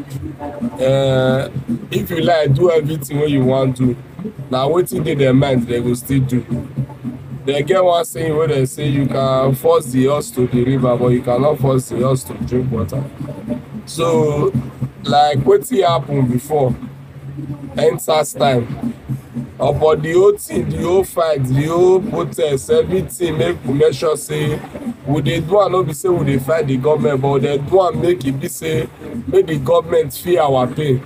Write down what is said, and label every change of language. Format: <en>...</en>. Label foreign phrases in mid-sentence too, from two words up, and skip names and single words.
<pcm>If you like do everything what you want to, now wetin dey their mind they will still do. They get one saying where they say you can force the horse to the river, but you cannot force the horse to drink water. So, like wetin happen before, NSAS time, but the whole thing, the whole fight, the whole protest, everything make we make sure say we dey do am no be say we dey fight the government, but they do am make e be say make the government feel our pain.</pcm>